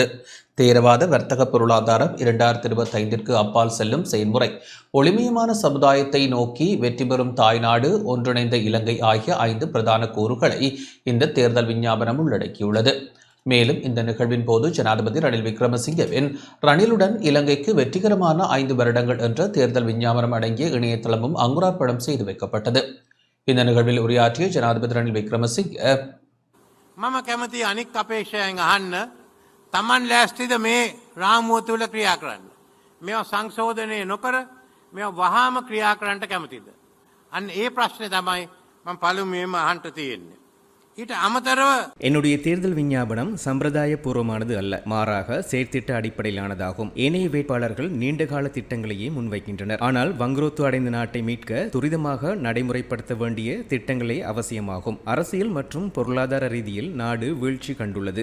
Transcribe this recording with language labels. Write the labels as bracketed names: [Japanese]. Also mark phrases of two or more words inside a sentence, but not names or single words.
[Tamil] தேரவாத வர்த்தக பொருளாதாரம் 2025ற்கு அப்பால் செல்லும் செயல்முறை, ஒளிமயமான சமுதாயத்தை நோக்கி வெற்றி பெறும் தாய்நாடு, ஒன்றிணைந்த இலங்கை ஆகிய 5 பிரதான கூறுகளை இந்த தேர்தல் விஞ்ஞாபனம் உள்ளடக்கியுள்ளது. மேலும் இந்த நிகழ்வின் போது ஜனாதிபதி ரணில் விக்ரமசிங்கவின் ரணிலுடன் இலங்கைக்கு வெற்றிகரமான 5 வருடங்கள் என்ற தேர்தல் விஞ்ஞாபனம் அடங்கிய இணையதளமும் அங்குரார்ப்பணம் செய்து வைக்கப்பட்டது. இந்த நிகழ்வில் உரையாற்றிய ஜனாதிபதி ரணில் விக்ரமசிங்க, [Sinhala] මම කැමති අනික් අපේක්ෂයෙන් අහන්න තමන් ලෑස්තිද මේ රාමුව තුළ ක්‍රියා කරන්න. මේවා සංශෝධනය නොකර මේවා වහාම ක්‍රියා කරන්නට කැමතිද? අන්න ඒ ප්‍රශ්නේ තමයි මම පළමුවෙන්ම අහන්න තියෙන්නේ. [Tamil] என்னுடைய தேர்தல் விஞ்ஞாபனம் சம்பிரதாய பூர்வமானது அல்ல, மாறாக செயற்திட்ட அடிப்படையிலானதாகும். ஏனைய வேட்பாளர்கள் நீண்டகால திட்டங்களையே முன்வைக்கின்றனர். ஆனால் வங்குரோத்து அடைந்த நாட்டை மீட்க துரிதமாக நடைமுறைப்படுத்த வேண்டிய திட்டங்களே அவசியமாகும். அரசியல் மற்றும் பொருளாதார ரீதியில் நாடு வீழ்ச்சி கண்டுள்ளது.